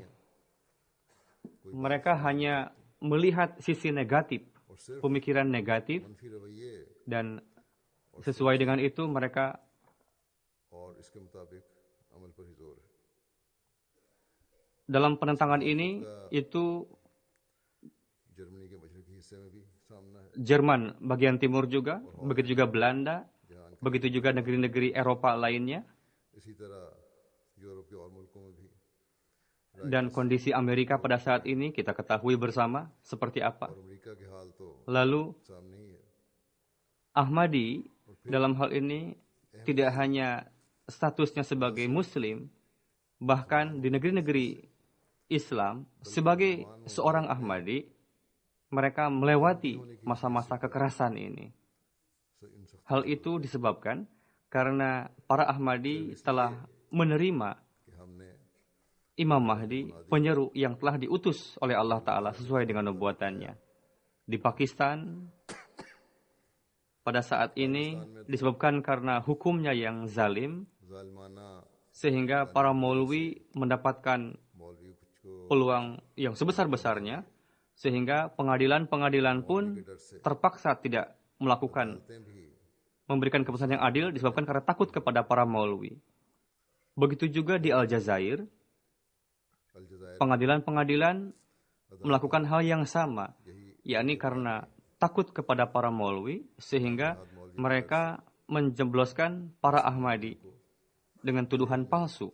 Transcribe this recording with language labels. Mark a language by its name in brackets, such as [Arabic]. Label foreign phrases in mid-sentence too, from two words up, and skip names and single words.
[Indonesian] Mereka hanya melihat sisi negatif, pemikiran negatif, dan sesuai dengan itu mereka dalam penentangan ini itu [Hindi] जर्मनी के मशरकी हिस्से में भी सामना है, [Indonesian] Jerman bagian timur juga, begitu juga Belanda, begitu juga negeri-negeri Eropa lainnya, [Hindi] इसी तरह यूरोप के और मुल्कों में भी [Indonesian] dan kondisi Amerika pada saat ini kita ketahui bersama seperti apa. [Hindi] और अमेरिका के हाल तो [Indonesian] Lalu [Hindi] सामने ही है। [Indonesian] Ahmadi dalam hal ini tidak hanya statusnya sebagai Muslim, bahkan di negeri-negeri Islam sebagai seorang Ahmadi, mereka melewati masa-masa kekerasan ini. Hal itu disebabkan karena para Ahmadi telah menerima [Hindi] कि हमने [Indonesian] Imam Mahdi, penyeru yang telah diutus oleh Allah Ta'ala sesuai dengan nubuatannya. Di Pakistan, pada saat ini disebabkan karena hukumnya yang zalim, [Hindi] जालिमाना [Indonesian] sehingga para maulwi mendapatkan [Hindi] मौलवी कुछ को [Indonesian] peluang yang sebesar-besarnya, sehingga pengadilan-pengadilan pun terpaksa tidak melakukan memberikan keputusan yang adil disebabkan karena takut kepada para maulwi. Begitu juga di Aljazair, [Hindi] अलजायर [Indonesian] pengadilan-pengadilan melakukan hal yang sama, yakni karena takut kepada para maulwi, sehingga mereka menjebloskan para Ahmadi dengan tuduhan palsu.